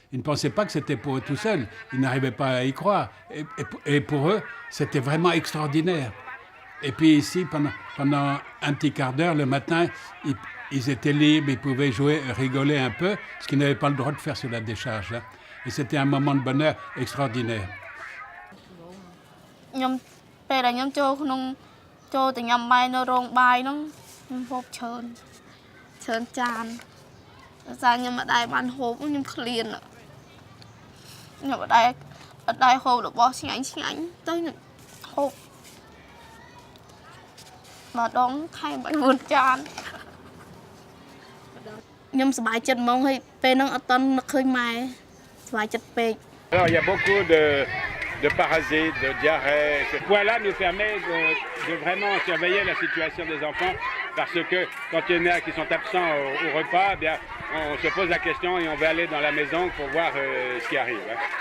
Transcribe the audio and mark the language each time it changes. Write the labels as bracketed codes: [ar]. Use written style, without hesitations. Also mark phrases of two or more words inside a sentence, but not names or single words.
[fr] Ils ne pensaient pas que c'était pour eux tout seuls. Ils n'arrivaient pas à y croire. Et pour eux, c'était vraiment extraordinaire. Et puis ici, pendant un petit quart d'heure, le matin, ils étaient libres, ils pouvaient jouer, rigoler un peu, ce qu'ils n'avaient pas le droit de faire sur la décharge. Hein. Et c'était un moment de bonheur extraordinaire. [km] ខ្ញុំពេលដែលខ្ញុំចូលទៅញ៉ាំបាយនៅរោងបាយហ្នឹង ខ្ញុំហូបច្រើនចានតែខ្ញុំអត់ដែរបានហូបខ្ញុំឃ្លានខ្ញុំអត់ដែរហូបរបស់ឆ្ងាញ់ទៅខ្ញុំហូបម្ដងខែ4ចានខ្ញុំសប្បាយចិត្តហ្មងហើយពេលហ្នឹងអត់តន់នឹកឃើញម៉ែសប្បាយចិត្តពេក [fr] Alors, il y a beaucoup de parasites, de diarrhée. Ce point-là nous permet de vraiment surveiller la situation des enfants parce que quand il y en a qui sont absents au repas, eh bien, on se pose la question et on va aller dans la maison pour voir ce qui arrive. Hein.